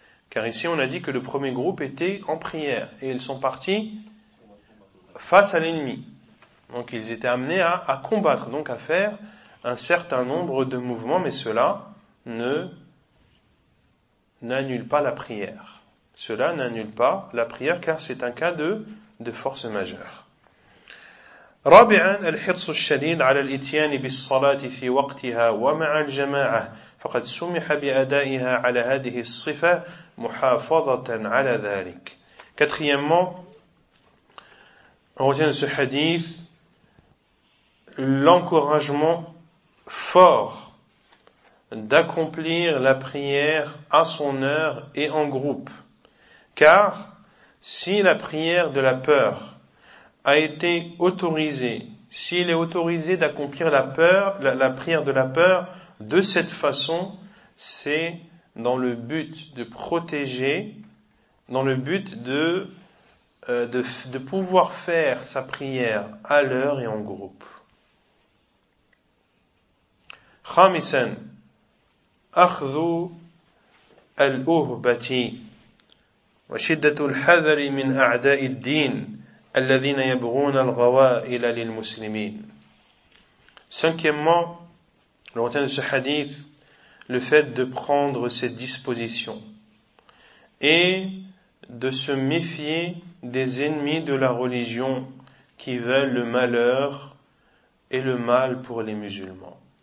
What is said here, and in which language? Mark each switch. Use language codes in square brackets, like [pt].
[fr] Car ici on a dit que le premier groupe était en prière et ils sont partis face à l'ennemi. Donc ils étaient amenés à combattre, donc à faire un certain nombre de mouvements, mais cela n'annule pas la prière. Cela n'annule pas la prière car c'est un cas de force majeure. [ar] رابعا الحرص الشديد على الاتيان بالصلاة في وقتها ومع الجماعة فقد سمح بأدائها على هذه الصفة محافظة على ذلك. [fr] Quatrièmement, on retient ce hadith l'encouragement fort d'accomplir la prière à son heure et en groupe. Car si la prière de la peur a été autorisée, s'il est autorisé d'accomplir la prière de la peur de cette façon, c'est dans le but de protéger, dans le but de pouvoir faire sa prière à l'heure et en groupe. [ar] Khamisan, akhdhu al-uhbati وشدة الحذر من أعداء الدين الذين يبغون الغوائل للمسلمين. [fr] Cinquièmement, le retient de ce hadith, le fait de prendre ses dispositions et de se méfier des ennemis de la religion qui veulent le malheur et le mal pour les musulmans.